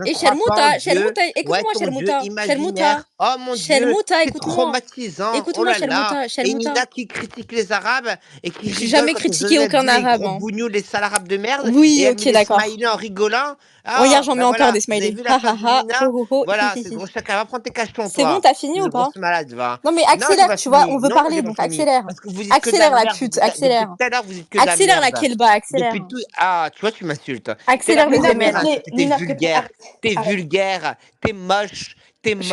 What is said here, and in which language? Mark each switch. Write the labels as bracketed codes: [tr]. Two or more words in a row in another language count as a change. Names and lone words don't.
[fr] Je crois pas en Dieu. Shelmouta, Ouais, écoute-moi, ton Dieu Shelmouta, imaginaire. Oh mon Dieu, Shelmouta, c'est écoute-moi. traumatisant. Oh Écoute-moi, là là. Et Shelmouta. Nina qui critique les Arabes et qui J'ai rigole jamais quand critiqué Joseph aucun dit les arabe. gros Hein. bougnous, les sales arabes de merde. Oui, Et elle ok, met des d'accord. smileys en rigolant. Regarde, Ah, j'en mets bah encore voilà. des Vous avez smileys. vu Ha la face ha de ha, Nina? ho ho ho, Voilà, hi hi c'est hi. gros chacun. Va prendre tes cachetons, C'est bon, toi. t'as fini ou Une pas? grosse malade, va. Non mais Non, j'ai accélère, pas tu vois, fini. on veut Non, parler, j'ai pas donc fini. accélère. Parce que vous dites que de Accélère la la merde. pute, Depuis accélère. tout à l'heure, vous dites que de la Accélère la merde. Kelba, accélère. Depuis tout. Ah, tu vois, tu m'insultes. Accélère T'es le la Nina, première Zemel. à s'il te plaît, insulter. T'es Nina, s'il te plaît, vulgaire. arrête. T'es Arrête. vulgaire. T'es moche.